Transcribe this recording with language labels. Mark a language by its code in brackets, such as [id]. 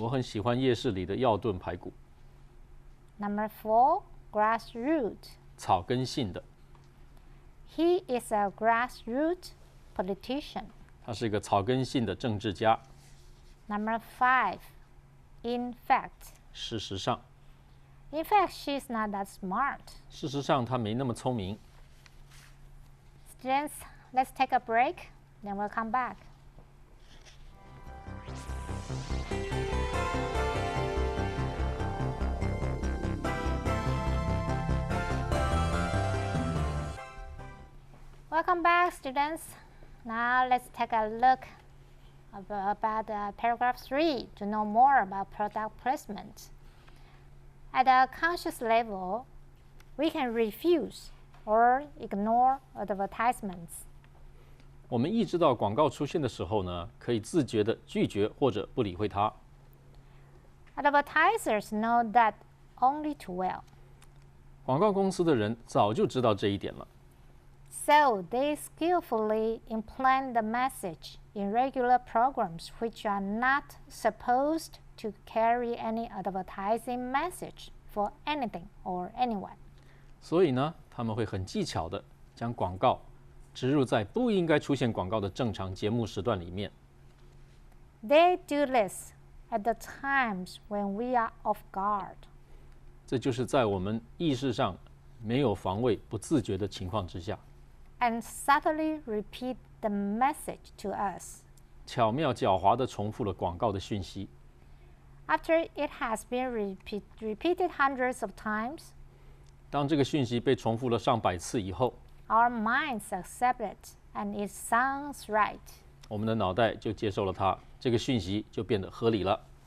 [zh] 我很喜欢夜市里的药炖排骨。 [en] Number 4, grassroot. [zh] 草根性的， [en] He is a grassroot politician. [zh] 他是一个草根性的政治家。 [en] Number 5, in fact. [zh] 事实上， [en] In fact, she's not that smart. [zh] 事实上他没那么聪明。 [en] Students, let's take a break, then we'll come back. Welcome back, students. Now let's take a look about paragraph 3 to know more about product placement. At a conscious level, we can refuse or ignore advertisements. [zh] 我们意识到广告出现的时候呢，可以自觉地拒绝或者不理会它。 [en] Advertisers know that only too well. [zh] 广告公司的人早就知道这一点了， [en] So they skillfully implant the message in regular programs which are not supposed to carry any advertising message for anything or anyone. [zh] 所以呢，他们会很技巧地将广告植入在不应该出现广告的正常节目时段里面。 [en] They do this at the times when we are off guard. [zh] 这就是在我们意识上没有防卫、不自觉的情况之下， [en] And subtly repeat the message to us. [zh] 巧妙狡猾地重复了广告的讯息。 [en] After it has been repeated hundreds of times, [zh] 当这个讯息被重复了上百次以后， [en] our minds accept it and it sounds right. [zh] 我们的脑袋就接受了它，这个讯息就变得合理了。